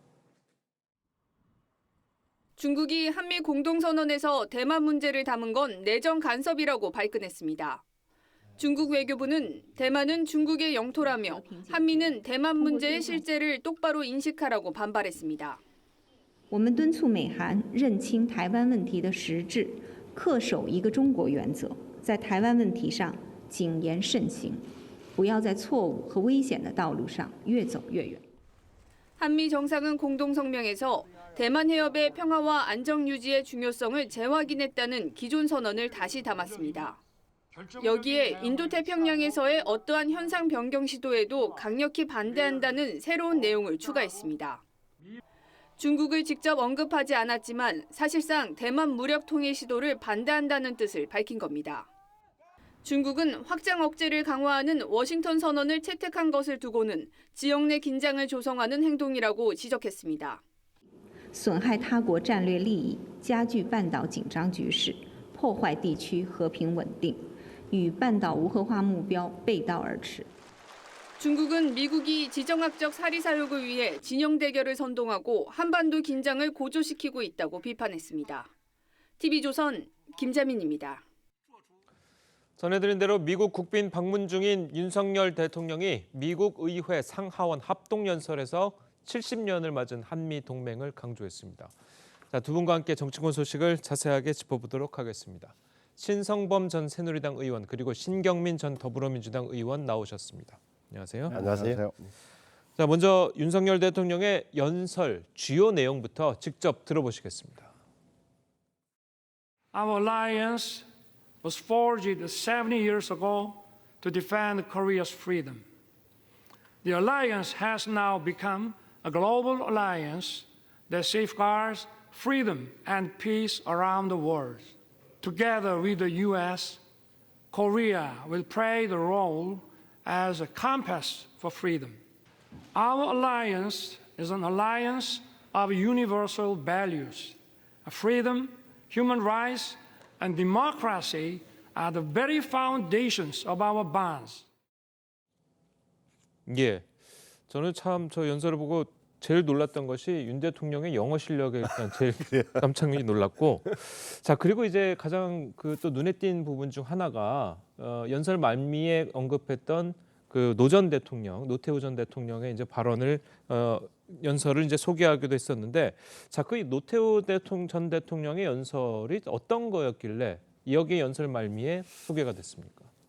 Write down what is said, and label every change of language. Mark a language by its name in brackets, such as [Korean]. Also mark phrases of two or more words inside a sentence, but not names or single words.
[Korean] 중국이 한미 공동선언에서 대만 문제를 담은 건 내정 간섭이라고 발끈했습니다. 중국 외교부는 대만은 중국의 영토라며 한미는 대만 문제의 실제를 똑바로 인식하라고 반발했습니다. [Chinese] 我们敦促美韩认清台湾问题的实质，恪守一个中国原则，在台湾问题上谨言慎行，不要在错误和危险的道路上越走越远。 [Korean] 한미 정상은 공동성명에서 대만 해협의 평화와 안정 유지의 중요성을 재확인했다는 기존 선언을 다시 담았습니다. 여기에 인도태평양에서의 어떠한 현상 변경 시도에도 강력히 반대한다는 새로운 내용을 추가했습니다. 중국을 직접 언급하지 않았지만 사실상 대만 무력 통일 시도를 반대한다는 뜻을 밝힌 겁니다. 중국은 확장 억제를 강화하는 워싱턴 선언을 채택한 것을 두고는 지역 내 긴장을 조성하는 행동이라고 지적했습니다. [Chinese] 损害他国战略利益，加剧半岛紧张局势，破坏地区和平稳定，与半岛无核化目标背道而驰。 [Korean] 중국은 미국이 지정학적 사리사욕을 위해 진영 대결을 선동하고 한반도 긴장을 고조시키고 있다고 비판했습니다. TV조선 김자민입니다. 전해드린 대로 미국 국빈 방문 중인 윤석열 대통령이 미국 의회 상하원 합동연설에서 70년을 맞은 한미 동맹을 강조했습니다. 자, 두 분과 함께 정치권 소식을 자세하게 짚어보도록 하겠습니다. 신성범 전 새누리당 의원 그리고 신경민 전 더불어민주당 의원 나오셨습니다. 안녕하세요. 안녕하세요. 자, 먼저 윤석열 대통령의 연설 주요 내용부터 직접 들어보시겠습니다. [English] Our alliance was forged 70 years ago to defend Korea's freedom. The alliance has now become a global alliance that safeguards freedom and peace around the world. Together with the U.S., Korea will play the role as a compass for freedom. Our alliance is an alliance of universal values. Freedom, human rights, and democracy are the very foundations of our bonds. [Korean] 예, 저는 참 저 연설을 보고 제일 놀랐던 것이 윤 대통령의 영어 실력에 일단 제일 깜짝 놀랐고, 자 그리고 이제 가장 그 또 눈에 띈 부분 중 하나가 연설 말미에 언급했던 그 노 전 대통령, 노태우 전 대통령의 이제 발언을 연설을 이제 소개하기도 했었는데, 자 그 노태우 전 대통령의 연설이 어떤 거였길래 여기 연설 말미에 소개가 됐습니까?